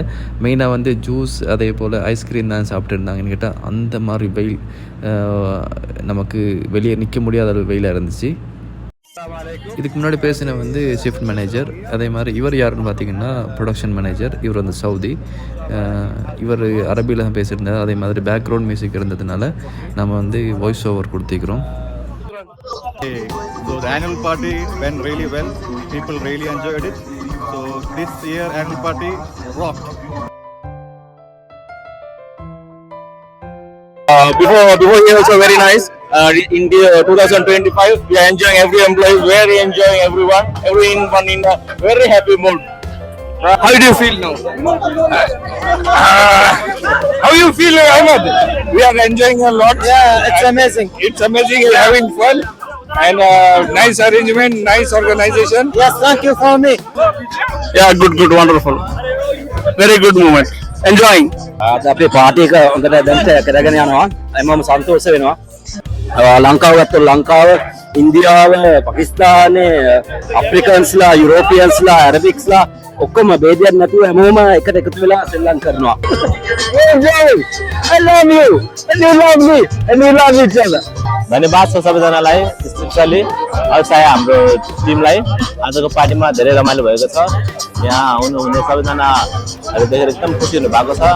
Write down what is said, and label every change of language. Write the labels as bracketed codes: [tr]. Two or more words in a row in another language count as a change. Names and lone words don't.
[ta] மெயினாக வந்து ஜூஸ் அதே போல் ஐஸ்கிரீம் தான் சாப்பிட்டுருந்தாங்கன்னு கேட்டால் அந்த மாதிரி வெயில் நமக்கு வெளியே நிற்க முடியாத அளவு வெயிலாக இருந்துச்சு. இதுக்கு முன்னாடி பேசின வந்து [en] shift manager. [ta] அதே மாதிரி இவர் யாருன்னு பார்த்தீங்கன்னா [en] production manager. [ta] இவர் வந்து சவுதி. இவர் அரபியில் தான் பேசியிருந்தார். அதே மாதிரி [en] background music [ta] இருந்ததுனால நம்ம வந்து [en] voice over [ta] கொடுத்துக்கிறோம். [en] So the annual party went really well. People really enjoyed it. So this year annual party rocked. Before year also very nice. In the 2025 we are enjoying, every employee very enjoying, everyone in a very happy mood. How do you feel now? How you feel, Ahmad? We are enjoying a lot. Yeah, it's amazing. It's amazing. We're having fun and nice arrangement, nice organization. Yes, thank you for me. Yeah, good, wonderful. Very good moment. Enjoying. [si] අද අපේ පාටි එක හොඳට දැන් කරගෙන යනවා. මම සන්තෝෂ වෙනවා. ලංකාව ගත්තොත් ලංකාව, ඉන්දියාව, පාකිස්තානයේ අප්‍රිකන්ස්ලා, යුරෝපියන්ස්ලා, ඇරබික්ස්ලා ඔක්කොම ભેදයක් නැතුව හැමෝම එකට එකතු වෙලා සෙල්ලම් කරනවා. [en] Enjoy. I love you. And you love me. And we love each other. [ne] धन्यवाद छ सबैजनालाई, स्पेशली अझ हाम्रो टिमलाई। आजको पार्टीमा धेरै रमाइलो भएको छ। यहाँ आउनुहुने सबैजना देखेर एकदम खुसी हुनु भएको छ।